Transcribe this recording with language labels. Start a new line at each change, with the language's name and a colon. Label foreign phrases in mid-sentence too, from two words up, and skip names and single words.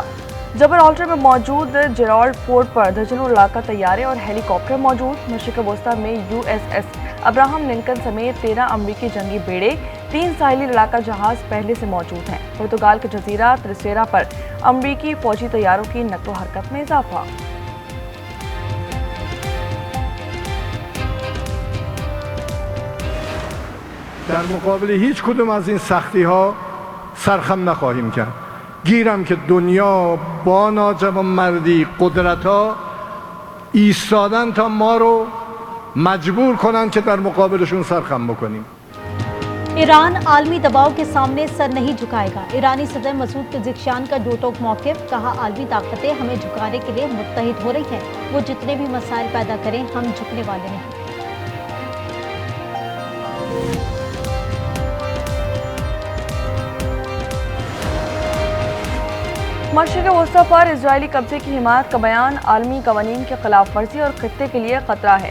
Urdu: جبرالٹر میں موجود جیرالڈ پورٹ پر درجنوں لڑاکا طیارے اور ہیلی کاپٹر موجود. مشرق وسطیٰ میں یو ایس ایس ابراہم لنکن سمیت 13 امریکی جنگی بیڑے، 3 ساحلی لڑاکا جہاز پہلے سے موجود ہیں. پرتگال کے جزیرہ تریسیرا پر امریکی فوجی طیاروں کی نقل حرکت میں اضافہ.
Persian: در مقابل هیچ کدوم از این سختی ها سرخم نخواهیم کرد. گیرم که دنیا با ناجوانمردی قدرت ها ایستادن تا ما رو مجبور کنن که در مقابلشون سرخم بکنیم.
Urdu: ایران عالمی دباؤ کے سامنے سر نہیں جھکائے گا. ایرانی صدر مسعود پزشکیان کا ڈوٹوک موقف۔ کہا عالمی طاقتیں ہمیں جھکانے کے لیے متحد ہو رہی ہیں. وہ جتنے بھی مسائل پیدا کریں ہم جھکنے والے نہیں. مشرق وسطیٰ پر اسرائیلی قبضے کی حمایت کا بیان عالمی قوانین کی خلاف ورزی اور خطے کے لیے خطرہ ہے.